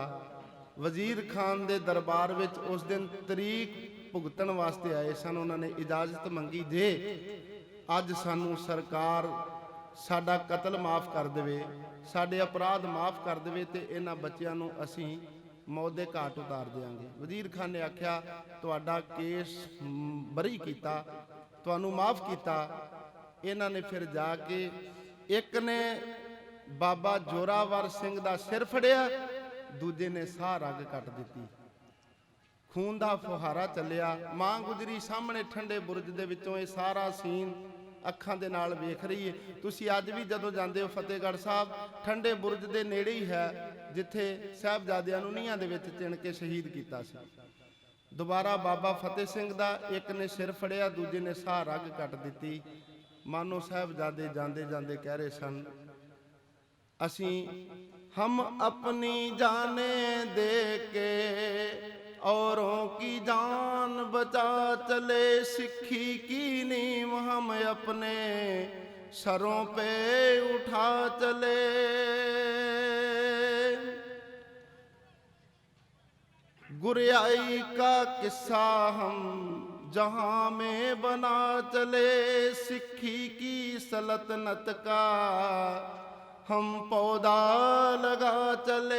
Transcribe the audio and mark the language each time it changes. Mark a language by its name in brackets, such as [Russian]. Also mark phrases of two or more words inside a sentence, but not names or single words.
[Punjabi] ਵਜ਼ੀਰ ਖਾਨ ਦੇ ਦਰਬਾਰ ਵਿੱਚ ਉਸ ਦਿਨ ਤਰੀਕ ਭੁਗਤਣ ਵਾਸਤੇ ਆਏ ਸਨ। ਉਹਨਾਂ ਨੇ ਇਜਾਜ਼ਤ ਮੰਗੀ, ਜੇ ਅੱਜ ਸਾਨੂੰ ਸਰਕਾਰ ਸਾਡਾ ਕਤਲ ਮਾਫ ਕਰ ਦੇਵੇ, ਸਾਡੇ ਅਪਰਾਧ ਮਾਫ ਕਰ ਦੇਵੇ ਤੇ ਇਹਨਾਂ ਬੱਚਿਆਂ ਨੂੰ ਅਸੀਂ ਮੌਤ ਦੇ ਘਾਟ ਉਤਾਰ ਦੇਂਗੇ। ਵਜ਼ੀਰ ਖਾਨ ਨੇ ਆਖਿਆ ਤੁਹਾਡਾ ਕੇਸ ਬਰੀ ਕੀਆ, ਤੁਹਾਨੂੰ ਮਾਫ਼ ਕੀਆ। ਇਨ੍ਹਾਂ ਨੇ ਫਿਰ ਜਾਕੇ ਇੱਕ ਨੇ ਬਾਬਾ ਜ਼ੋਰਾਵਰ ਸਿੰਘ ਦਾ ਸਿਰ ਫੜਿਆ, ਦੂਜੇ ਨੇ ਸਾਹ ਰਗ ਕੱਟ ਦੀ, ਖ਼ੂਨ ਦਾ ਫੁਹਾਰਾ ਚੱਲਿਆ। ਮਾਂ ਗੁਜਰੀ ਸਾਹਮਣੇ ਠੰਡੇ ਬੁਰਜ ਦੇ ਵਿਚੋਂ ਯੇ ਸਾਰਾ ਸੀਨ ਅੱਖਾਂ ਦੇ ਨਾਲ ਵੇਖ ਰਹੀ ਹੈ। ਤੁਸੀਂ ਅੱਜ ਵੀ ਜਦੋਂ ਜਾਂਦੇ ਹੋ ਫਤਿਹਗੜ੍ਹ ਸਾਹਿਬ, ਠੰਡੇ ਬੁਰਜ ਦੇ ਨੇੜੇ ਹੀ ਹੈ ਜਿੱਥੇ ਸਾਹਿਬਜ਼ਾਦਿਆਂ ਨੂੰ ਨੀਹਾਂ ਦੇ ਵਿੱਚ ਚਿਣ ਕੇ ਸ਼ਹੀਦ ਕੀਤਾ ਸੀ। ਦੁਬਾਰਾ ਬਾਬਾ ਫਤਿਹ ਸਿੰਘ ਦਾ ਇੱਕ ਨੇ ਸਿਰ ਫੜਿਆ, ਦੂਜੇ ਨੇ ਸਾਹ ਰਗ ਕੱਟ ਦਿੱਤੀ। ਮਾਨੋ ਸਾਹਿਬਜ਼ਾਦੇ ਜਾਂਦੇ ਜਾਂਦੇ ਕਹਿ ਰਹੇ ਸਨ, ਅਸੀਂ [Hindi] हम अपनी जानें दे के औरों की जान बचा चले, सिक्खी की नींव हम अपने सरों पे उठा चले। गुरियाई का किस्सा हम जहां में बना चले, सिक्खी की सल्तनत का हम पौधा लगा चले।